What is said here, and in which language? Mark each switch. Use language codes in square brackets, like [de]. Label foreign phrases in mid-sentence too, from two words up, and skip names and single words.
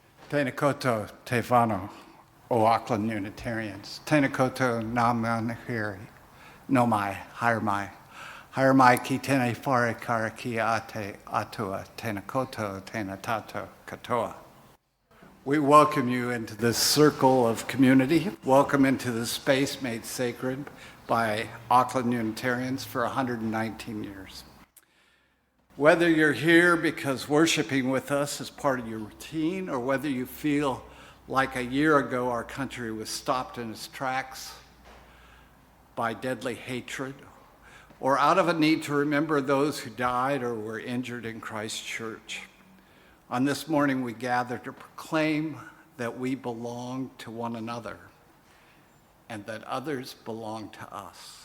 [mi] Tēnā koutou te whānau o Auckland Unitarians. Tēnā koutou ngā manahiri, no mai, haere mai. Haere mai ki tēnei whare kara ki a te atua, tēnā koutou, tēnā tātou katoa. [en] We welcome you into this circle of community. Welcome into the space made sacred by Auckland Unitarians for 119 years. Whether you're here because worshiping with us is part of your routine, or whether you feel like a year ago our country was stopped in its tracks by deadly hatred, or out of a need to remember those who died or were injured in Christchurch, on this morning we gather to proclaim that we belong to one another and that others belong to us.